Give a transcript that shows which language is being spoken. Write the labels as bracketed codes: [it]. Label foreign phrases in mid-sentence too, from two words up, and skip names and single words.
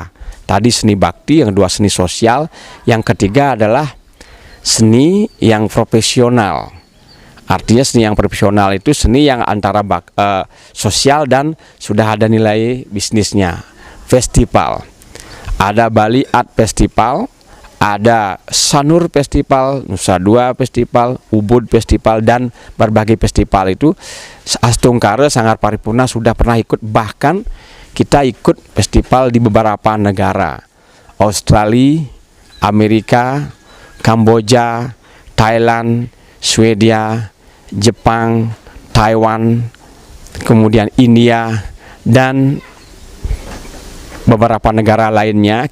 [id] Tadi seni bakti, yang kedua seni sosial, yang ketiga adalah seni yang profesional. Artinya seni yang profesional itu seni yang antara sosial dan sudah ada nilai bisnisnya. Festival. Ada Bali Art Festival, ada Sanur Festival, Nusa Dua Festival, Ubud Festival, dan berbagai festival itu Astungkare Sanggar Paripurna sudah pernah ikut. Bahkan kita ikut festival di beberapa negara, Australia, Amerika, Kamboja, Thailand, Swedia, Jepang, Taiwan, kemudian India, dan beberapa negara lainnya.